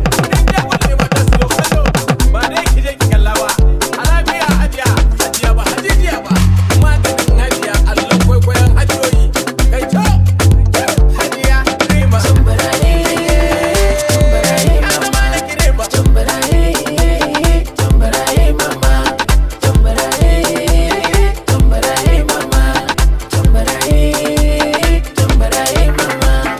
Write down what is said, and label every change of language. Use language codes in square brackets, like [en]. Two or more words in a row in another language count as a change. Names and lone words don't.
[ha] Idan dai wanda ne mata su zo kallo, ba dai ki je ki kalla ba. A lafiya, Hajiya, Hajiya ba, Hajijiya ba. Maganin Hajiya, allon kwaikwayon Hajiyoyi. Kai co! Hajiya, Rima. Tambarare, tambarare, Ya zama na ki Rima. tambarare, tambarare, mama. Tambarare, tambarare, mama. Tambarare, tambarare, mama.